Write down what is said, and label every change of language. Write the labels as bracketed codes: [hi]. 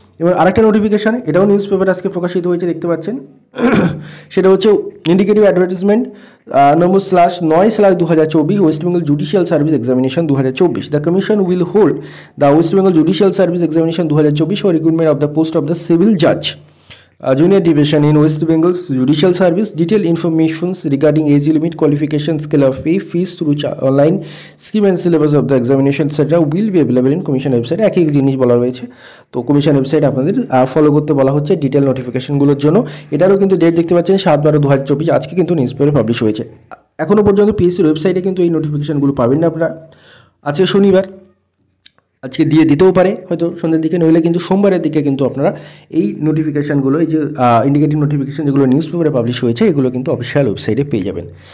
[bn] এবং আরেকটা নোটিফিকেশান, এটাও নিউজ পেপারে আজকে প্রকাশিত হয়েছে, দেখতে পাচ্ছেন, সেটা হচ্ছে indicative advertisement number 9/2024 West Bengal judicial service examination 2024। [en] The commission will hold the West Bengal judicial service examination 2024 for recruitment of the post of the civil Jaaz junior division in West Bengal's judicial service. Detailed information regarding age limit, qualification, scale of pay, fees through online scheme and syllabus of the examination etc. will be available in commission website. [bn] একই জিনিস বলা রয়েছে। তো commission website আপনাদের follow করতে বলা হচ্ছে detail নোটিফিকেশনগুলোর জন্য। এটারও কিন্তু ডেট দেখতে পাচ্ছেন 7/12/2024, আজকে কিন্তু নিউজ পেপারে পাবলিশ হয়েছে। এখনও পর্যন্ত পিএসসির ওয়েবসাইটে কিন্তু এই নোটিফিকেশনগুলো পাবেন না আপনারা। আজকে শনিবার, আজকে দিতেও পারে হয়তো সন্ধ্যের দিকে, নইলে কিন্তু সোমবারের দিকে কিন্তু আপনারা এই নোটিফিকেশানগুলো, এই যে ইন্ডিকেটিভ নোটিফিকেশান যেগুলো নিউজ পেপারে পাবলিশ হয়েছে, এগুলো কিন্তু অফিসিয়াল ওয়েবসাইটে পেয়ে যাবেন।